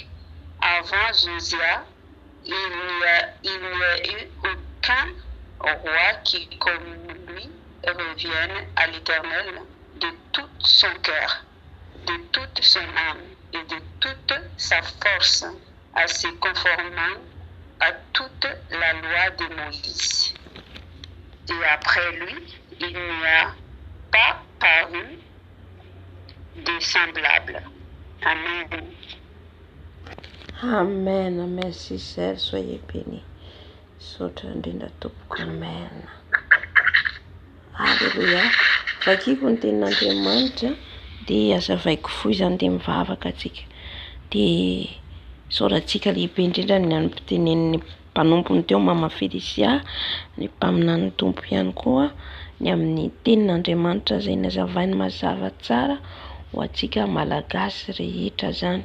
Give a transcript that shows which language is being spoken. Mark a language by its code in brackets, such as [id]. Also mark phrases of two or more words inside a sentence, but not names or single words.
[fr] Avant Josia, il n'y a eu aucun roi qui, comme lui, revienne à l'Éternel de tout son cœur, de toute son âme et de toute sa force, à se conformant à toute la loi de Moïse. Et après lui, il n'y a pas paru de semblable. Amen. Amen. Merci Seigneur, soyez bénis. [mg] Sotra indrindra tompoko. Amen. Alléluia. Vakiko ny tenin'Andriamanitra dia azavaiko fohy izany dia mivavaka atsika. Dia sorantsika lehibe indrindra ny anim-pitenen'ny mpanompony teo Mama Felicia, ny mpaminany tompo ihany koa, ny amin'ny tenin'Andriamanitra izay nazavainy mazava tsara ho antsika malagasy rehetra zany.